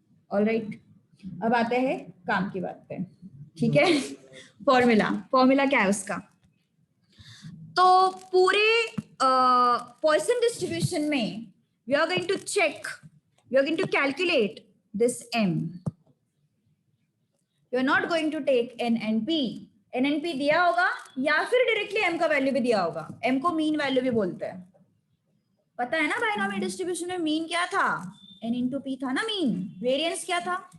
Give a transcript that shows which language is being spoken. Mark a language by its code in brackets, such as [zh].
[en] All right, [hi] अब आते हैं काम की बात पे, ठीक है? फॉर्मूला क्या है उसका? तो पूरे पॉइसन डिस्ट्रीब्यूशन में [en] we are going to calculate this m. You are not going to take n and p. [hi] NNP दिया होगा या फिर डायरेक्टली m का वैल्यू भी दिया होगा, m को मीन वैल्यू भी बोलते हैं, पता है ना? बायनोमियल डिस्ट्रीब्यूशन में मीन क्या था? n into p था ना मीन। वेरिएंस क्या था?